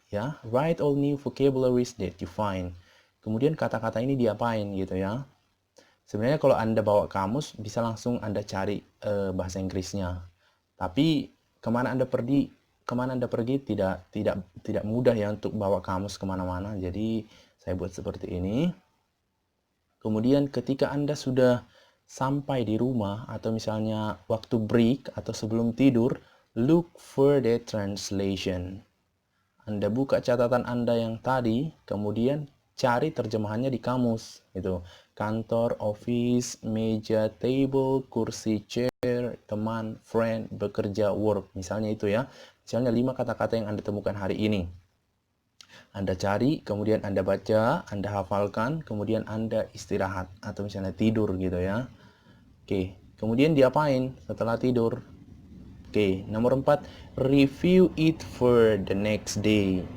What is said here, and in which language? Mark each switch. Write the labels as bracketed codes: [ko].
[en] Ya, write all new vocabularies that you find. [id] Kemudian kata-kata ini diapain gitu ya. Sebenarnya kalau Anda bawa kamus, bisa langsung Anda cari bahasa Inggrisnya. Tapi kemana Anda pergi tidak mudah ya untuk bawa kamus kemana-mana. Jadi saya buat seperti ini. Kemudian ketika Anda sudah sampai di rumah atau misalnya waktu break atau sebelum tidur, [en] look for the translation. [id] Anda buka catatan Anda yang tadi, kemudian cari terjemahannya di kamus. Gitu. Kantor, office, meja, table, kursi, chair, teman, friend, bekerja, work. Misalnya itu ya. Misalnya 5 kata-kata yang Anda temukan hari ini. Anda cari, kemudian Anda baca, Anda hafalkan, kemudian Anda istirahat atau misalnya tidur gitu ya. Oke, kemudian diapain setelah tidur? Oke, nomor 4, [en] review it for the next day.